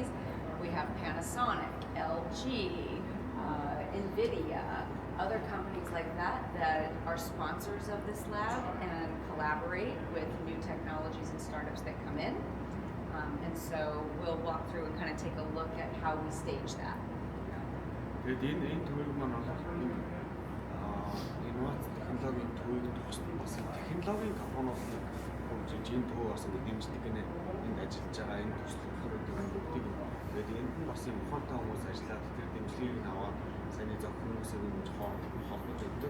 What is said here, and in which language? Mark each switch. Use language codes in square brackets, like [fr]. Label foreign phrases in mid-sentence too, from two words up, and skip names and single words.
[en] We have Panasonic, LG, NVIDIA, other companies like that that are sponsors of this lab and collaborate with new technologies and startups that come in. And so we'll walk through and kind of take a look at how we stage that. [mn] Тэгээд энэ төвийг маань олох инновац технологийн төвийг туссан бас технологийн компаниуд хөгжиж энэ төв бас дэмждэг гэнэ энд ажиллаж байгаа энэ төслүүдийн бүгдийг тэгээд энд нь бас юм ухаантай хүмүүс ажиллаад тэр дэмжлэгийг аваад саний зөв хүмүүсийг ингэж холбож өгдөг.